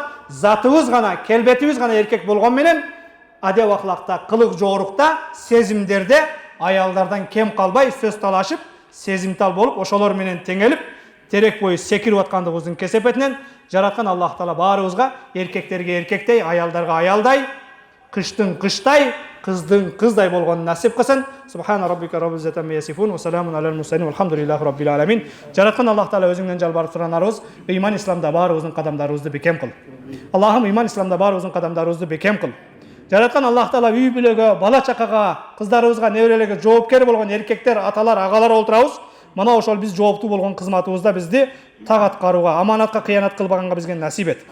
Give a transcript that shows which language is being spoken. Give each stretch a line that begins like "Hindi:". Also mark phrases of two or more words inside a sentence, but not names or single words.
Kyrgyz: Затыбыз гана, келбетибиз гана эркек болгон менен адеп акылакта, кылык жоорукта, сезимдерде аялдардан кем калбай сөз талашып, сезимтал болуп, ошолор менен теңелип, терек бою секирип аткандыгыбыздын кесепетинен жараткан Аллах Таала баарыбызга эркектерге эркектей, аялдарга аялдай, кыштын кыштай, кыздын кыздай болгонун насип кылсын.
Arabic: سبحان ربك رب العزة عما يصفون وسلام على المرسلين والحمد لله رب العالمين.
Kyrgyz: Жараткан Аллах Таала өзүңдөн жалбарып суранарыбыз, ыйман исламда баарыбыздын кадамдарыбызды бекем кыл. Аллахым ыйман исламда баарыбыздын кадамдарыбызды бекем кыл. Жараткан Аллах Таала үй бүлөгө, бала чакага, кыздарыбызга, неберелерге жооптор болгон эркектер, аталар, агалар олтурабыз. Мана ошол биз жооптуу болгон кызматыбызда бизди так аткарууга, аманатка кыянат кылбаганга бизге насип эт.